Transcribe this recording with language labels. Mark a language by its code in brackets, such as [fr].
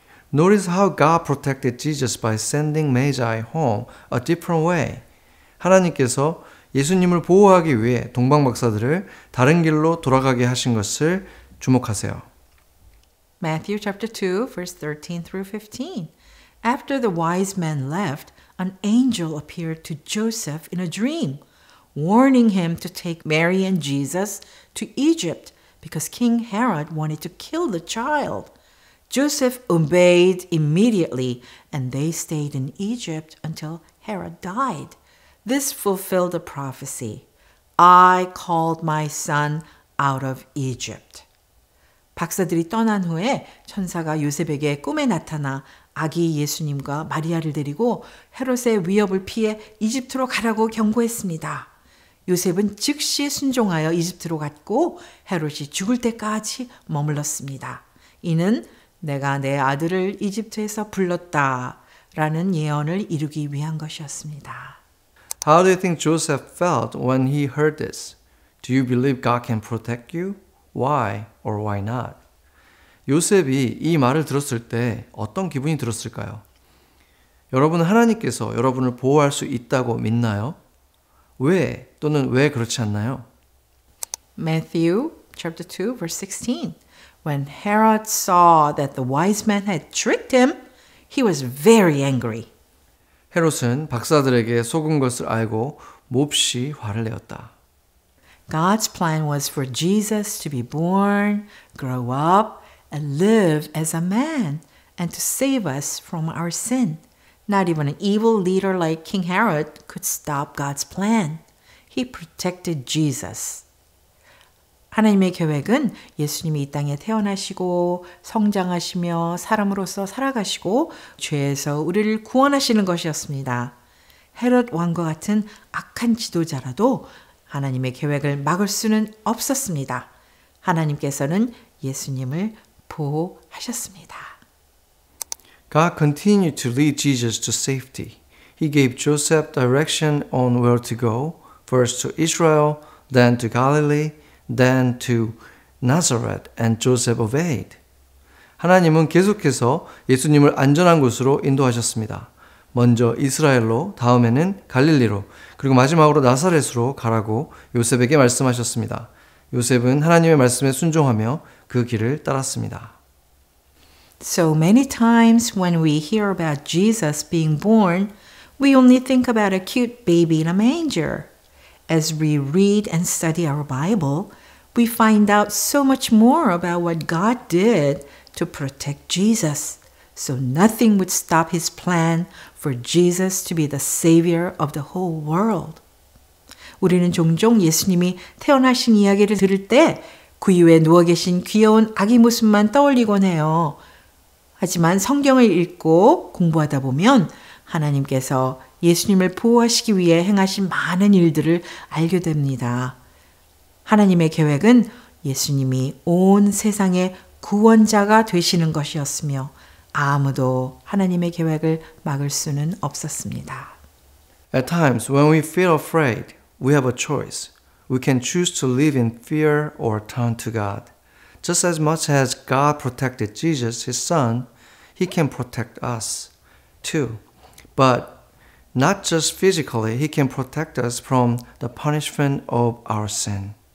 [en] Notice how God protected Jesus by sending Magi home a different way. [ko] 하나님께서 예수님을 보호하기 위해 동방 박사들을 다른 길로 돌아가게 하신 것을 주목하세요. [en] Matthew chapter 2, verse 13 through 15. After the wise men left, an angel appeared to Joseph in a dream, warning him to take Mary and Jesus to Egypt because King Herod wanted to kill the child. Joseph obeyed immediately, and they stayed in Egypt until Herod died. This fulfilled the prophecy. I called my son out of Egypt. [ko] 박사들이 떠난 후에 천사가 요셉에게 꿈에 나타나 아기 예수님과 마리아를 데리고 헤롯의 위협을 피해 이집트로 가라고 경고했습니다. 요셉은 즉시 순종하여 이집트로 갔고 헤롯이 죽을 때까지 머물렀습니다. 이는 내가 내 아들을 이집트에서 불렀다 라는 예언을 이루기 위한 것이었습니다. [en] How do you think Joseph felt when he heard this? Do you believe God can protect you? Why or why not? [ko] 요셉이 이 말을 들었을 때 어떤 기분이 들었을까요? 여러분은 하나님께서 여러분을 보호할 수 있다고 믿나요? 왜 또는 왜 그렇지 않나요? [en] Matthew chapter 2 verse 16. When Herod saw that the wise men had tricked him, he was very angry. [ko] 헤롯은 박사들에게 속은 것을 알고 몹시 화를 내었다. [en] God's plan was for Jesus to be born, grow up, and live as a man, and to save us from our sin. Not even an evil leader like King Herod could stop God's plan. He protected Jesus. [ko] 하나님의 계획은 예수님이 이 땅에 태어나시고 성장하시며 사람으로서 살아가시고 죄에서 우리를 구원하시는 것이었습니다. 헤롯 왕과 같은 악한 지도자라도 하나님의 계획을 막을 수는 없었습니다. 하나님께서는 예수님을 보호하셨습니다. [en] God continued to lead Jesus to safety. He gave Joseph direction on where to go, first to Israel, then to Galilee, then to Nazareth, and Joseph obeyed. [ko] 하나님은 계속해서 예수님을 안전한 곳으로 인도하셨습니다. 먼저 이스라엘로, 다음에는 갈릴리로, 그리고 마지막으로 나사렛으로 가라고 요셉에게 말씀하셨습니다. 요셉은 하나님의 말씀에 순종하며 그 길을 따랐습니다. [en] So many times when we hear about Jesus being born, we only think about a cute baby in a manger. As we read and study our Bible, we find out so much more about what God did to protect Jesus. So nothing would stop his plan for Jesus to be the Savior of the whole world. [ko] 우리는 종종 예수님이 태어나신 이야기를 들을 때 구유에 누워 계신 귀여운 아기 모습만 떠올리곤 해요. 하지만 성경을 읽고 공부하다 보면 하나님께서 예수님을 보호하시기 위해 행하신 많은 일들을 알게 됩니다. 하나님의 계획은 예수님이 온 세상의 구원자가 되시는 것이었으며 아무도 하나님의 계획을 막을 수는 없었습니다. [en] At times when we feel afraid, we have a choice. We can choose to live in fear or turn to God. Just as much as God protected Jesus, his son, he can protect us too. But not just physically, he can protect us from the punishment of our sin.